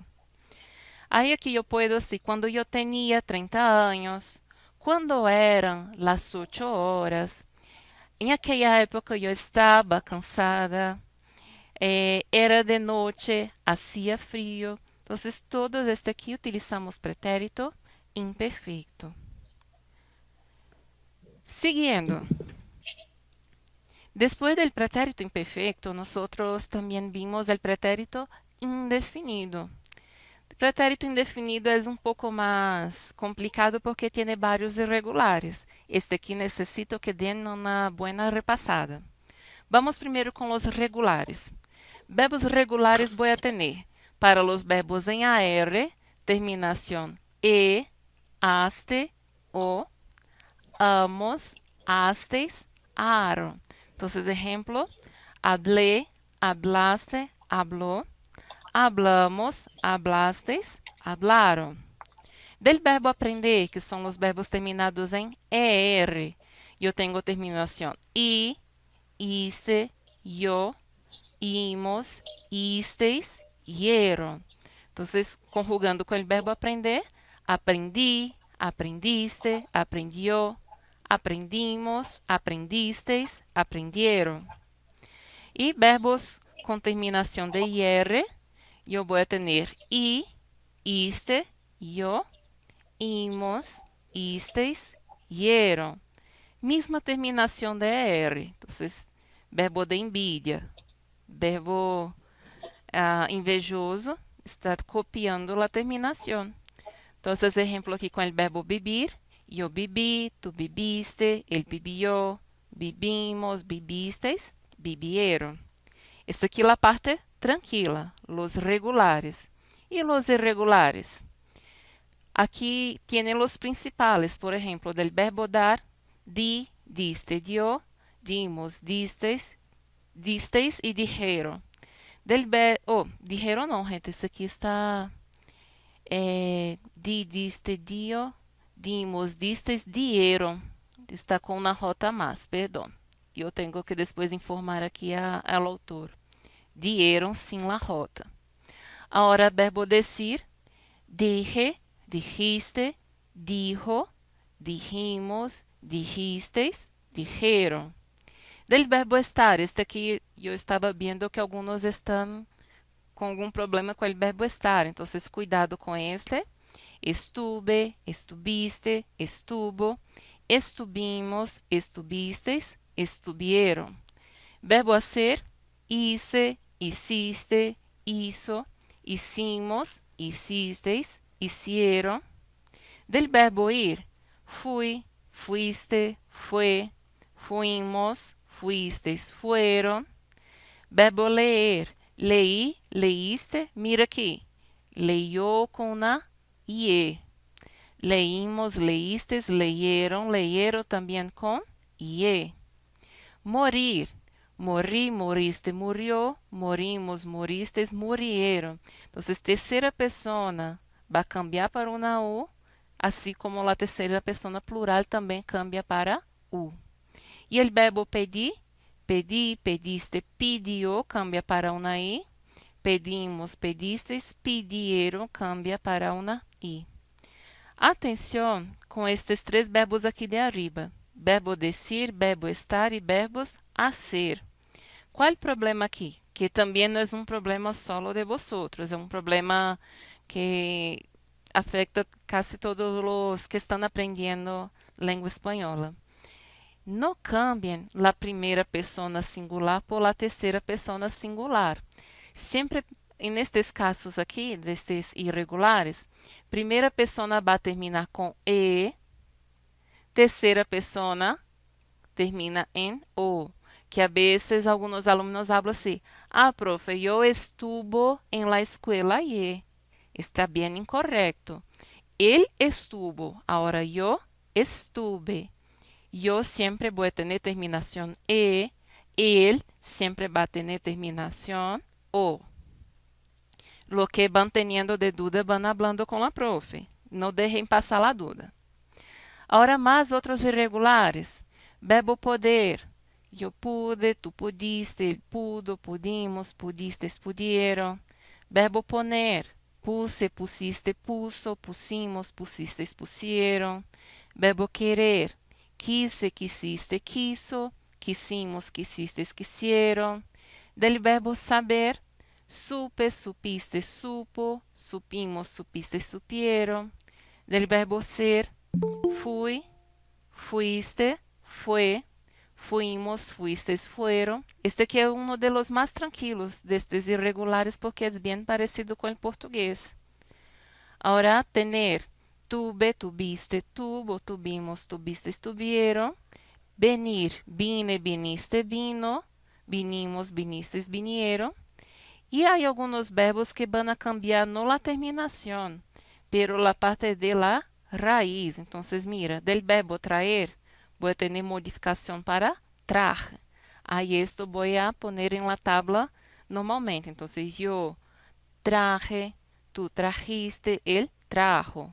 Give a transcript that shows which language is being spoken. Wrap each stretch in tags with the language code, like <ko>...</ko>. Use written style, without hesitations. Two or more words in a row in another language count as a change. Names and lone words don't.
<pt>Aí aqui eu posso dizer, quando eu tinha 30 anos, quando eram as 8 horas, em aquela época eu estava cansada, era de noite,</pt> <es>hacía frio.</es> <pt>Então, todos este aqui utilizamos pretérito imperfeito. Seguindo.</pt> <es>Después del pretérito imperfecto, nosotros también vimos el pretérito indefinido. El pretérito indefinido es un poco más complicado porque tiene varios irregulares. Este aquí necesito que den una buena repasada. Vamos primero con los regulares. Verbos regulares voy a tener para los verbos en AR, terminación E, aste, o, amos, astes, aro. Entonces, ejemplo, hablé, hablaste, habló, hablamos, hablastes, hablaron. Del verbo aprender,</es> <pt>que são os verbos terminados em ER, eu tenho terminação I, iste, yo, imos, istes, ieron. Entonces, conjugando com o verbo aprender, aprendi,</pt> <es>aprendiste, aprendió, aprendimos, aprendistes, aprendieron.</es> <pt>E verbos com terminação de IR, eu vou ter I, iste, yo, imos, istes, ieron. Misma terminação de ER. Então, verbo de envidia, verbo invejoso, está copiando a terminação. Então, exemplo aqui com o verbo vivir. Eu vivi,</pt> <es>tu viviste, ele vivió, vivimos, vivistes, vivieron.</es> <pt>Esta aqui é a parte tranquila,</pt> <es>los regulares. E los irregulares? Aqui tienen los principales, por ejemplo, del verbo dar, di, diste, dio, dimos, distes, disteis e dijeron. Del verbo, dijeron</es> <pt>não, gente, isso aqui está</pt> <es>di, diste, dio, dimos, distes, dieron.</es> <pt>Está com uma rota mais, perdão. Eu tenho que depois informar aqui ao autor.</pt> <es>Dieron sin la rota. Ahora, verbo decir, dije, dijiste, dijo, dijimos, dijisteis, dijeron. Del verbo estar,</es> <pt>este aqui eu estava vendo que alguns estão com algum problema com o verbo estar, então cuidado com este.</pt> <es>Estuve, estuviste, estuvo, estuvimos, estuvistes, estuvieron. Verbo hacer, hice, hiciste, hizo, hicimos, hicisteis, hicieron. Del verbo ir, fui, fuiste, fue, fuimos, fuisteis, fueron. Verbo leer, leí, leíste, mira aqui. Leyó com una IE. Leímos, leístes, leyeron, leyeron</es> <pt>também com</pt> <es>IE. Morir, morri, moriste, murió, morimos, moristes, murieron. Entonces,</es> <pt>terceira pessoa vai cambiar para uma U, assim como a terceira pessoa plural também cambia para U. E o verbo pedir, pedi,</pt> <es>pediste, pidió, cambia para uma I. Pedimos, pedistes, pidieron, cambia para uma I.</es> <pt>Atenção com estes três verbos aqui</pt> <es>de arriba.</es> <pt>Verbo decir, verbo estar e verbos hacer. Qual é o problema aqui? Que também não é um problema</pt> <es>solo de vosotros,</es> <pt>é um problema que afeta quase todos os que estão aprendendo língua espanhola. Não cambiem a primeira pessoa singular por la terceira pessoa singular. Sempre, nestes casos aqui, destes irregulares, primeira pessoa vai terminar com E, terceira pessoa termina em O, que a vezes alguns alunos falam assim, profe, eu estuvo em</pt> <es>la escuela ayer.</es> <pt>Está bem incorreto. Ele estuvo, agora eu estuve. Eu sempre vou ter terminação E, ele sempre vai ter terminação O.</pt> <es>Lo que van teniendo de duda van hablando</es> <pt>com a profe. Não deixem passar a dúvida. Agora, mais outros irregulares. Verbo poder.</pt> <es>Eu pude, tu pudiste, ele pudo, pudimos, pudistes, pudieron.</es> <pt>Verbo poner.</pt> <es>Puse, pusiste, puso, pusimos, pusistes, pusieron.</es> <pt>Verbo querer.</pt> <es>Quise, quisiste, quiso, quisimos, quisistes, quisieron. Del verbo saber. Supe, supiste, supo, supimos, supiste, supieron. Del verbo ser, fui, fuiste, fue, fuimos, fuistes, fueron.</es> <pt>Este aqui é um</pt> <es>de los más tranquilos</es> <pt>destes irregulares porque é bem parecido com o português.</pt> <es>Ahora, tener, tuve, tuviste, tuvo, tuvimos, tuvistes, tuvieron. Venir, vine, viniste, vino. Vinimos, vinistes, vinieron.</es> <pt>E há alguns verbos que</pt> <es>van a cambiar no la terminación, pero la parte de la raíz. Entonces, mira, del verbo traer, voy a tener modificación para traje. Aí esto voy a poner en la tabla normalmente. Entonces, yo traje, tú trajiste, él trajo.</es>